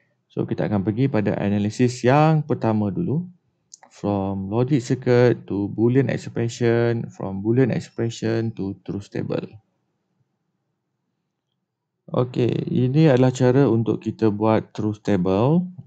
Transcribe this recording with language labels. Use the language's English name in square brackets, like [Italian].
[Malay] So kita akan pergi pada analisis yang pertama dulu. [English] From logic circuit to Boolean expression, from Boolean expression to truth table. [Malay] Ini adalah cara untuk kita buat truth table.